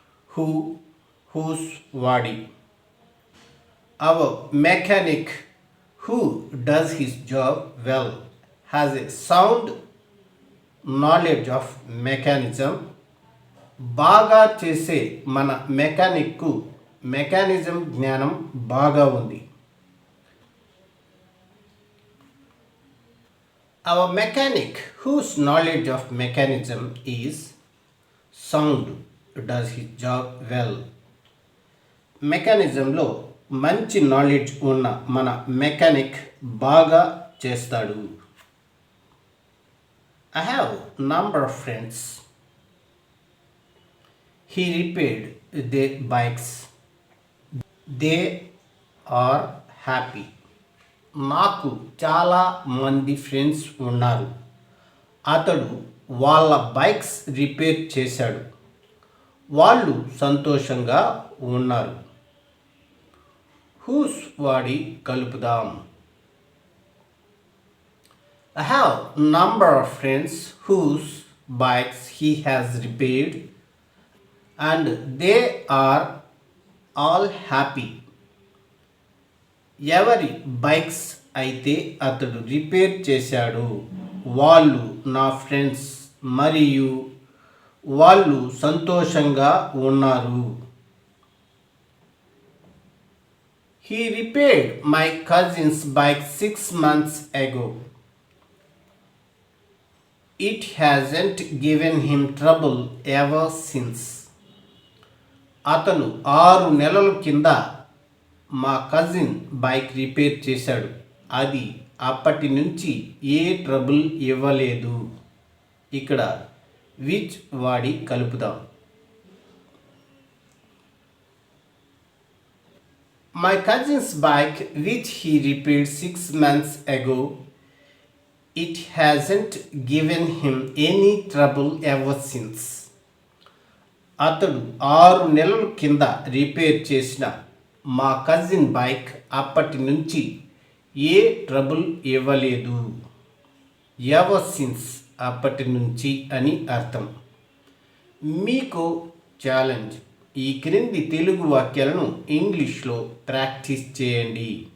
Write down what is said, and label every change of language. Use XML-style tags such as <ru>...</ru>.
<en>Who, whose, వాడి. Our mechanic who does his job well has a sound knowledge of mechanism.</en> <te>బాగా చేసే మన మెకానిక్కు mechanism జ్ఞానం బాగా ఉంది.</te> <en>Our mechanic whose knowledge of mechanism is sound does his job well.</en> <te>మెకానిజంలో మంచి knowledge ఉన్న మన మెకానిక్ బాగా చేస్తాడు.</te> <en>I have number of friends. He repaired their bikes. They are happy.</en> <te>నాకు చాలా మంది ఫ్రెండ్స్ ఉన్నారు, అతడు వాళ్ళ బైక్స్ రిపేర్ చేశాడు, వాళ్ళు సంతోషంగా ఉన్నారు. హూస్ వాడి కలుపుదాం.</te> <en>I have number of friends whose bikes he has repaired and they are all happy.</en> <te>ఎవరి బైక్స్ అయితే అతడు రిపేర్ చేశాడు వాళ్ళు నా ఫ్రెండ్స్ మరియు వాళ్ళు సంతోషంగా ఉన్నారు.</te> <en>He repaired my cousin's bike 6 months ago. It hasn't given him trouble ever since.</en> <te>అతను 6 నెలల కింద మా కజిన్ బైక్ రిపేర్ చేశాడు, అది అప్పటి నుంచి ఏ ట్రబుల్ ఇవ్వలేదు. ఇక్కడ విచ్ వాడి కలుపుదాం.</te> <en>My cousin's bike which he repaired 6 months ago, it hasn't given him any trouble ever since.</en> <te>అతడు 6 నెలల కింద రిపేర్ చేసిన మా కజిన్ బైక్ అప్పటి నుంచి ఏ ట్రబుల్ ఇవ్వలేదు. ఎవర్ సిన్స్ అప్పటి నుంచి అని అర్థం. మీకు ఛాలెంజ్, ఈ క్రింది తెలుగు వాక్యాలను ఇంగ్లీష్లో ప్రాక్టీస్ చేయండి.</te>